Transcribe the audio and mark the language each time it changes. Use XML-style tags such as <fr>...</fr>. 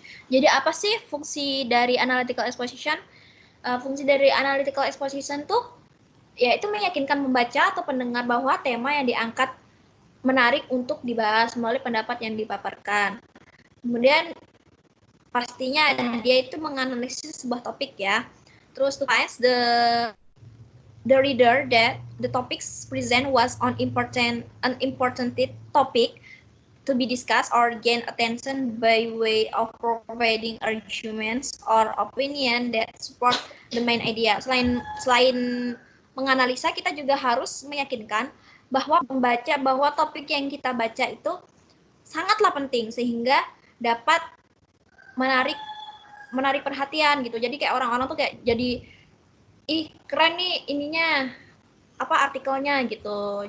<id>Jadi apa sih fungsi dari analytical exposition? Fungsi dari analytical exposition tuh yaitu meyakinkan membaca atau pendengar bahwa tema yang diangkat menarik untuk dibahas melalui pendapat yang dipaparkan. Kemudian pastinya dia itu menganalisis sebuah topik ya.</id> <en>Terus to find the reader that the topics present was an important topic to be discussed or gain attention by way of providing arguments or opinion that support the main idea.</en> <id>Selain menganalisa, kita juga harus meyakinkan bahwa membaca bahwa topik yang kita baca itu sangatlah penting sehingga dapat menarik perhatian gitu. Jadi kayak orang-orang tuh kayak jadi ih keren nih ininya apa artikelnya gitu.</id>